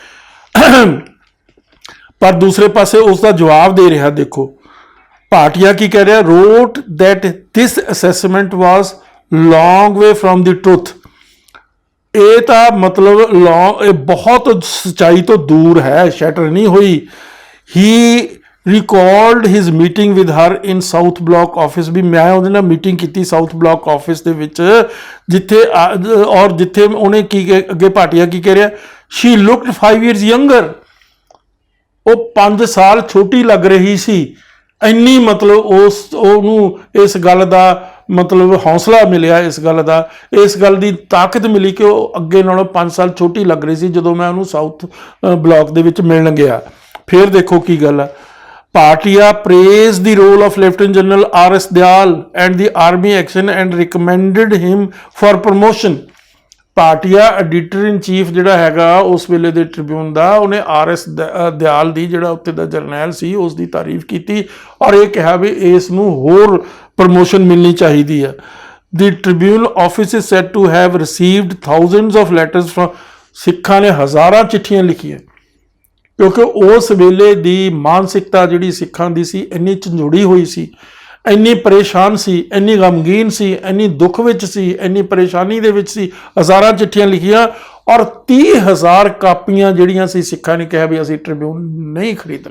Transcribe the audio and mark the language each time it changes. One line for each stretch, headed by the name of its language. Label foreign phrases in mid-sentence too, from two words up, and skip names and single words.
Punjabi: ਪਰ ਦੂਸਰੇ ਪਾਸੇ ਉਸ ਦਾ ਜਵਾਬ ਦੇ ਰਿਹਾ, ਦੇਖੋ ਭਾਟੀਆ ਕੀ ਕਹਿ ਰਿਹਾ?
English: wrote that this assessment was long way from the truth.
Punjabi: ਇਹ ਤਾਂ ਮਤਲਬ ਇਹ ਬਹੁਤ ਸੱਚਾਈ ਤੋਂ ਦੂਰ ਹੈ, ਸ਼ੈਟਰ ਨਹੀਂ ਹੋਈ।
English: ਹੀ recalled his meeting with her in South Block office,
Punjabi: ਵੀ ਮੈਂ ਉਹਦੇ ਨਾਲ ਮੀਟਿੰਗ ਕੀਤੀ ਸਾਊਥ ਬਲਾਕ ਆਫਿਸ ਦੇ ਵਿੱਚ, ਜਿੱਥੇ ਔਰ ਜਿੱਥੇ ਉਹਨੇ ਕੀ ਅੱਗੇ ਭਾਟੀਆ ਕੀ ਕਹਿ ਰਿਹਾ?
English: she looked 5 years younger,
Punjabi: ਉਹ 5 ਸਾਲ ਛੋਟੀ ਲੱਗ ਰਹੀ ਸੀ। ਇੰਨੀ ਮਤਲਬ ਉਹਨੂੰ ਇਸ ਗੱਲ ਦਾ ਮਤਲਬ ਹੌਸਲਾ ਮਿਲਿਆ, ਇਸ ਗੱਲ ਦੀ ਤਾਕਤ ਮਿਲੀ ਕਿ ਉਹ ਅੱਗੇ ਨਾਲੋਂ 5 ਸਾਲ ਛੋਟੀ ਲੱਗ ਰਹੀ ਸੀ ਜਦੋਂ ਮੈਂ ਉਹਨੂੰ ਸਾਊਥ ਬਲਾਕ ਦੇ ਵਿੱਚ ਮਿਲਣ ਗਿਆ। ਫਿਰ ਦੇਖੋ ਕੀ ਗੱਲ ਹੈ।
English: Bhatia praised the role of Lieutenant General R.S. Dayal and the army action and recommended him for promotion.
Punjabi: Bhatia
English: editor in chief
Punjabi: ਜਿਹੜਾ ਹੈਗਾ ਉਸ ਵੇਲੇ ਦੇ ਟ੍ਰਿਬਿਊਨ ਦਾ, ਉਹਨੇ R.S. ਦਿਆਲ ਦੀ ਜਿਹੜਾ ਉੱਥੇ ਦਾ ਜਰਨੈਲ ਸੀ ਉਸ ਦੀ ਤਾਰੀਫ ਕੀਤੀ ਔਰ ਇਹ ਕਿਹਾ ਵੀ ਇਸ ਨੂੰ ਹੋਰ ਪ੍ਰਮੋਸ਼ਨ ਮਿਲਣੀ ਚਾਹੀਦੀ ਹੈ।
English: The Tribune office is said to have received thousands of letters from
Punjabi: ਸਿੱਖਾਂ ਨੇ ਹਜ਼ਾਰਾਂ ਚਿੱਠੀਆਂ ਲਿਖੀਆਂ ਕਿਉਂਕਿ ਉਸ ਵੇਲੇ ਦੀ ਮਾਨਸਿਕਤਾ ਜਿਹੜੀ ਸਿੱਖਾਂ ਦੀ ਸੀ ਇੰਨੀ ਝੰਜੋੜੀ ਹੋਈ ਸੀ, ਇੰਨੀ ਪਰੇਸ਼ਾਨ ਸੀ, ਇੰਨੀ ਗਮਗੀਨ ਸੀ, ਇੰਨੀ ਦੁੱਖ ਵਿੱਚ ਸੀ, ਇੰਨੀ ਪਰੇਸ਼ਾਨੀ ਦੇ ਵਿੱਚ ਸੀ। ਹਜ਼ਾਰਾਂ ਚਿੱਠੀਆਂ ਲਿਖੀਆਂ ਔਰ 30,000 ਕਾਪੀਆਂ ਜਿਹੜੀਆਂ ਸੀ ਸਿੱਖਾਂ ਨੇ ਕਿਹਾ ਵੀ ਅਸੀਂ ਟ੍ਰਿਬਿਊਨ ਨਹੀਂ ਖਰੀਦਣਾ।